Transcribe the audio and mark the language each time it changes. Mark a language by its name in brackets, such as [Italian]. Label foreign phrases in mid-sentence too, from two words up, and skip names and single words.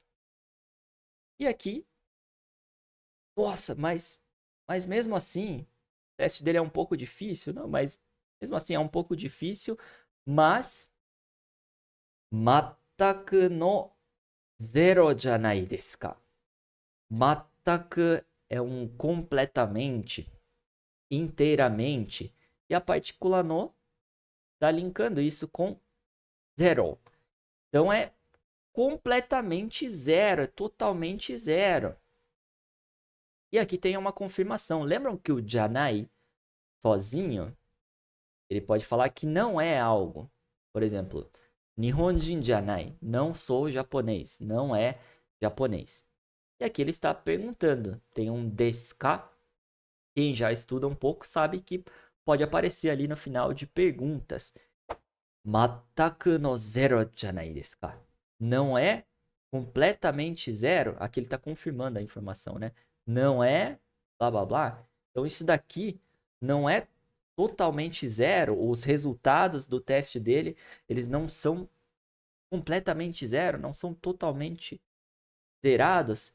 [Portuguese] E aqui, nossa, mas mesmo assim, o teste dele é um pouco difícil, não, mas mesmo assim é um pouco difícil, mas [Japanese] 全くのゼロじゃないですか? [Portuguese] Mataku é um completamente, inteiramente, e a partícula no tá linkando isso com zero. Então é completamente zero, é totalmente zero. E aqui tem uma confirmação. Lembram que o janai sozinho, ele pode falar que não é algo. Por exemplo, [Japanese] 日本人じゃない, [Portuguese] não sou japonês, não é japonês. E aqui ele está perguntando, tem um [Japanese] ですか? [Portuguese] Quem já estuda um pouco sabe que pode aparecer ali no final de perguntas. [Japanese] 全くのゼロじゃないですか? [Portuguese] Não é completamente zero? Aqui ele está confirmando a informação, né? Não é blá blá blá. Então isso daqui não é totalmente zero. Os resultados do teste dele, eles não são completamente zero, não são totalmente zerados.